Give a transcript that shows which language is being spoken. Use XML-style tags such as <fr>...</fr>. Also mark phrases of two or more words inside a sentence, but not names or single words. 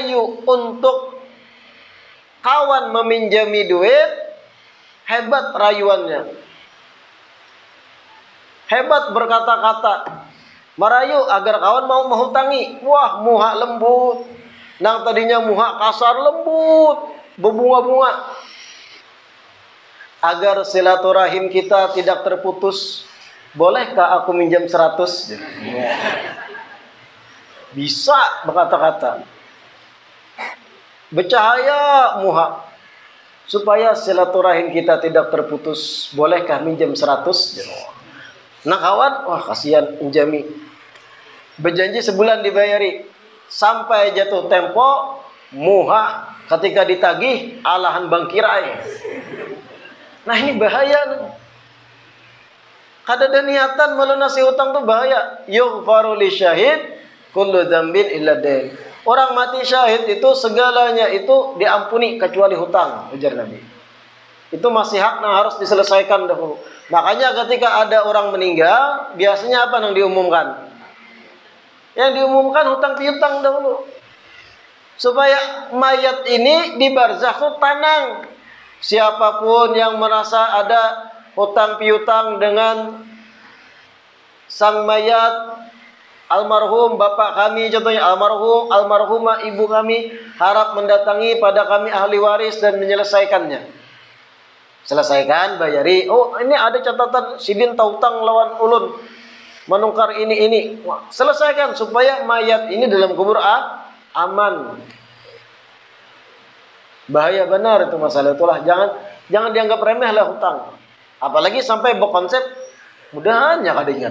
<id>Ketika merayu untuk kawan meminjami duit, hebat rayuannya, hebat berkata-kata, merayu agar kawan mau menghutangi.</id> <bjn>Wah, muha lembut, nang tadinya muha kasar lembut, berbunga-bunga.</bjn> <id>Agar silaturahim kita tidak terputus, bolehkah aku minjam 100? Bisa berkata-kata, bercahaya muha, supaya silaturahim kita tidak terputus, bolehkah minjam 100?</id> <bjn>Nah kawan, wah kasihan pinjami, berjanji sebulan dibayari, sampai jatuh tempo muha ketika ditagih alahan bangkirai.</bjn> <id>Nah ini bahaya.</id> <bjn>Kada ada niatan melunasi hutang tuh bahaya.</bjn> <ar>Yughfaru li syahid kullu dzambin illa dain.</ar> <id>Orang mati syahid itu segalanya itu diampuni kecuali hutang, ujar Nabi. Itu masih hak yang harus diselesaikan dahulu. Makanya ketika ada orang meninggal, biasanya apa yang diumumkan? Yang diumumkan hutang piutang dahulu. Supaya mayat ini di barzakh itu tenang. Siapapun yang merasa ada hutang piutang dengan sang mayat, almarhum bapak kami contohnya, almarhumah ibu kami, harap mendatangi pada kami ahli waris dan menyelesaikannya. Selesaikan, bayari.</id> <bjn>Oh, ini ada catatan sidin tautang lawan ulun, menukar ini.</bjn> <id>Wah, selesaikan supaya mayat ini dalam kubur aman. Bahaya benar itu masalah itulah.</id> <bjn>Jangan dianggap remeh lah hutang. Apalagi sampai berkonsep mudahan ya kadingan.</bjn>